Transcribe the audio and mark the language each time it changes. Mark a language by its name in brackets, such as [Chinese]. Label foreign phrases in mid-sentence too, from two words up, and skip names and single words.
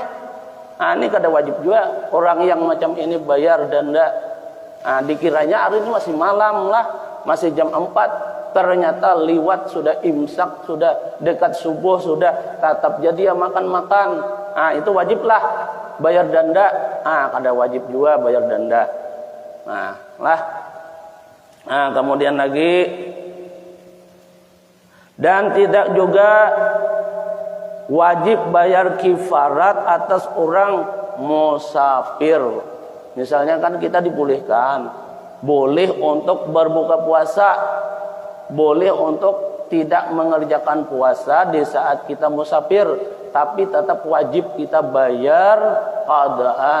[Banjar] Nah, ini kada wajib juga orang yang macam ini bayar denda. [Indonesian] Nah, dikiranya hari ini masih malam lah, masih jam 4. [Banjar] Ternyata liwat sudah imsak, sudah dekat subuh, sudah tetap jadi ya makan-makan. [Indonesian] Nah, itu wajiblah bayar denda. [Banjar] Nah, kada wajib juga bayar denda. [Indonesian] Nah, kemudian lagi, dan tidak juga wajib bayar kifarat atas orang musafir. Misalnya kan kita dibolehkan, boleh untuk berbuka puasa, boleh untuk tidak mengerjakan puasa di saat kita musafir, tapi tetap wajib kita bayar qadaan.